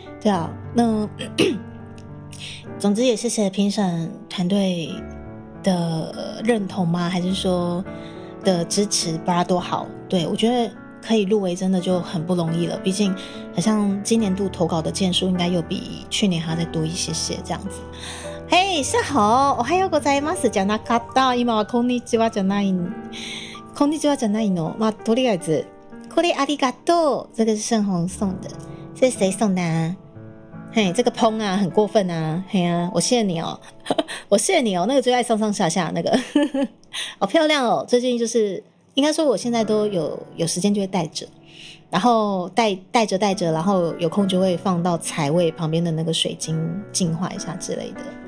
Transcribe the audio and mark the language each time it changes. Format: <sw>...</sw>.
<zh>对啊，那总之也谢谢评审团队的认同吗？还是说的支持？巴拉多好。对，我觉得可以入围真的就很不容易了，毕竟好像今年度投稿的件数应该又比去年还要再多一些些这样子。嘿，下好，</zh> <ja>おはようございますじゃなかった。今はこんにちはじゃない。こんにちはじゃないの。まあ、とりあえずこれありがとう。</ja> <zh>这个是盛虹送的，这是谁送的啊？嘿，这个砰啊，很过分啊！嘿啊，我谢谢你哦，我谢谢你哦。那个最爱上上下下那个，好漂亮哦。最近就是应该说，我现在都有时间就会带着。然后带着，然后有空就会放到财位旁边的那个水晶净化一下之类的。</zh>